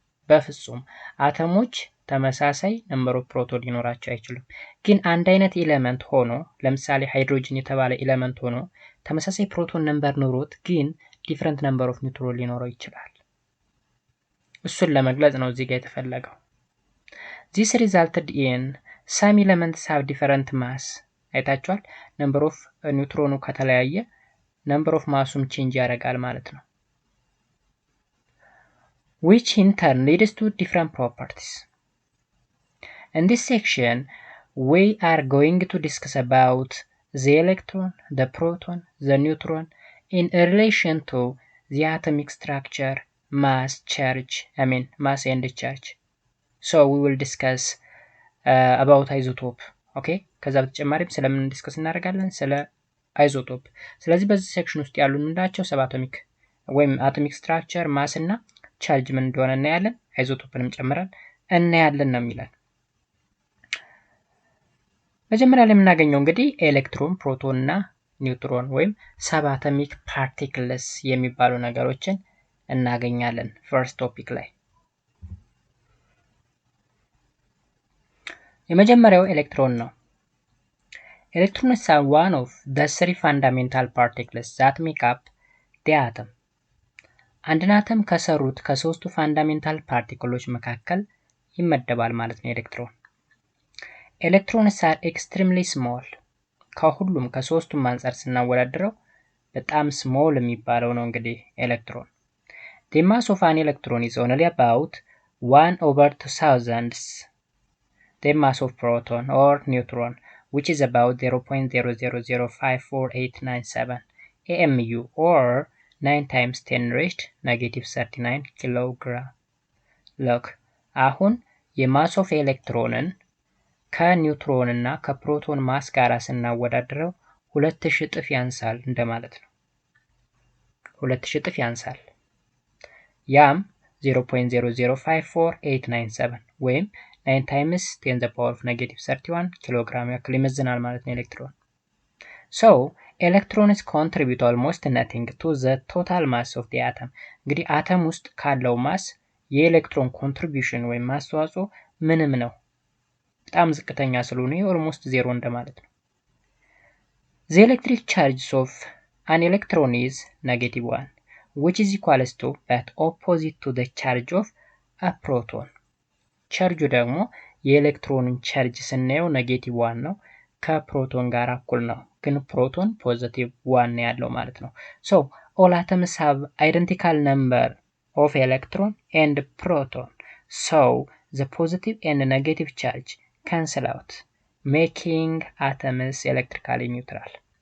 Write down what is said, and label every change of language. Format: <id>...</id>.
<am>በፍጹም አተሞች ተመሳሳይ ነምበር ኦፍ ፕሮቶን ሊኖራቸው አይችልም። ግን አንድ አይነት ኤሌመንት ሆኖ ለምሳሌ ሃይድሮጅን የተባለ ኤሌመንት ሆኖ ተመሳሳይ ፕሮቶን ነምበር ኖሮት ግን ዲፈረንት ነምበር ኦፍ ኒውትሮን ሊኖረው ይችላል። እሱን ለመግለጽ ነው እዚህ ጋር የተፈለገው።</am> <en>This resulted in some elements have different mass.</en> <am>አይታችኋል። ነምበር ኦፍ ኒውትሮኑ ከተለያየ ነምበር ኦፍ ማሱም ቼንጅ ያደርጋል ማለት ነው።</am> <en>Which in turn leads to different properties. In this section, we are going to discuss about the electron, the proton, the neutron in relation to the atomic structure, mass, mass and charge. So we will discuss about isotope. Okay?</en> <am>ከዛ በተጨማሪም ስለምን ዲስከስ እናደርጋለን ስለ አይዞቶፕ። ስለዚህ በዚህ ሴክሽን ውስጥ ያሉ ምንዳቸው ሰባቶሚክ ወይም አቶሚክ ስትራክቸር፣ ማስ እና ቻርጅ ምን እንደሆነ እናያለን። አይዞቶፕንም ጨምረን እናያለን ነው የሚለን። መጀመሪያ ላይ የምናገኘው እንግዲህ ኤሌክትሮን፣ ፕሮቶን እና ኒውትሮን ወይም ሰባቶሚክ ፓርቲክልስ የሚባሉ ነገሮችን እናገኛለን ፈርስት ቶፒክ ላይ። የመጀመሪያው ኤሌክትሮን ነው።</am> <en>Electrons are one of the three fundamental particles that make up the atom.</en> <am>አንድን አተም ከሰሩት ከሶስቱ ፋንዳሜንታል ፓርቲክሎች መካከል ይመደባል ማለት ነው ኤሌክትሮን።</am> <en>Electrons are extremely small.</en> <am>ከሁሉም ከሶስቱም አንፃር ስናወዳድረው በጣም ስሞል የሚባለው ነው እንግዲህ ኤሌክትሮን።</am> <en>The mass of an electron is only about 1/2000 the mass of proton or neutron, which is about 0.0005487 AMU or 9 times 10 raised negative 39 kilogram.</en> <am>Look, አሁን የማስ ኦፍ ኤሌክትሮንን ከኒውትሮን እና ከፕሮቶን ማስ ጋር ስናወዳድረው 2000 እጥፍ ያንሳል እንደማለት ነው። 2000 እጥፍ ያንሳል። ያም 0.0054897 ወይም</am> <en>9 times 10 the power of negative 31 kilogram</en> <am>ያክል ይመዝናል ማለት ነው ኤሌክትሮን።</am> <en>So electrons contribute almost nothing to the total mass of the atom.</en> <am>እንግዲህ አተም ውስጥ ካለው ማስ የኤሌክትሮን ኮንትሪቢዩሽን ወይም አስተዋጽኦ ምንም ነው፣ በጣም ዝቅተኛ ስለሆነ ኦልሞስት ዜሮ እንደማለት ነው።</am> <en>The electric charge of an electron is -1, which is equals to but opposite to the charge of a proton.</en> <am>ቻርጁ ደግሞ የኤሌክትሮንን ቻርጅ ስናየው -1 ነው፣ ከፕሮቶን ጋር እኩል ነው። ግን ፕሮቶን +1 ያለው ማለት ነው።</am> <en>So all atoms have identical number of electron and proton, so the positive and negative charge cancel out, making atoms electrically neutral.</en>